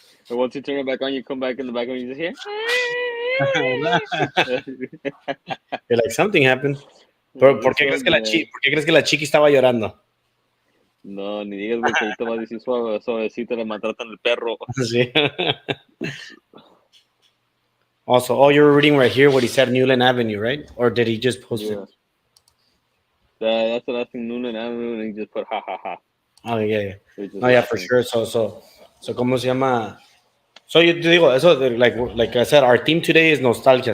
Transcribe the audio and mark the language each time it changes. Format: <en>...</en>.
<en>And once you turn it back on, you come back in the back and you just hear. You're like, something happened.</en> <es>¿Por</es> <en>This</en> <es>qué crees</es> <en>one,</en> <es>que</es> <en>man.</en> <es>por qué crees que la chiqui estaba llorando? No, ni digas, güey, que ahorita va a decir suavecito, le maltratan el perro. Sí.</es> <en>Also, oh, you're reading right here what he said, Newland Avenue, right? Or did he just post it? Yeah. That's the last thing Noonan Avenue, and he just put ha ha ha. Oh, yeah. He's just No, yeah, for laughing. sure. So,</en> <es>¿cómo se llama?</es> <en>So,</en> <es>yo te digo, eso,</es> <en>like I said, our theme today is nostalgia.</en>